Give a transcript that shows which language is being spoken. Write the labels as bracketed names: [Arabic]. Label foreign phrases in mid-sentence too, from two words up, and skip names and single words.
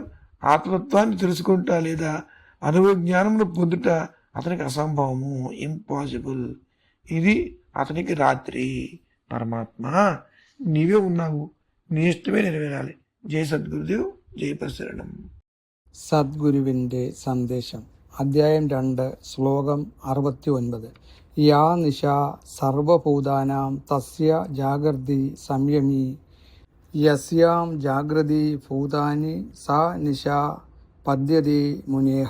[Telugu] ఆత్మతత్వాన్ని తెలుసుకుంటా లేదా అనుభవ జ్ఞానమును పొందుట అతనికి అసంభవము, ఇంపాసిబుల్. ఇది అతనికి రాత్రి. పరమాత్మ నీవే ఉన్నావు, నీ ఇష్టమే నెరవేరాలి. జై సద్గురుదేవ్, జై ప్రసరణం. [Malayalam] സദ്ഗുരുവിൻ്റെ സന്ദേശം അധ്യായം 2 ശ്ലോകം 69. [Sanskrit] യാ നിശ സർവഭൂതാനാം തസ്യ ജാഗ്രതി സംയമി യസ്യാം ജാഗ്രതി ഭൂതാനി സാ നിശ പദ്യതി മുനേഹ.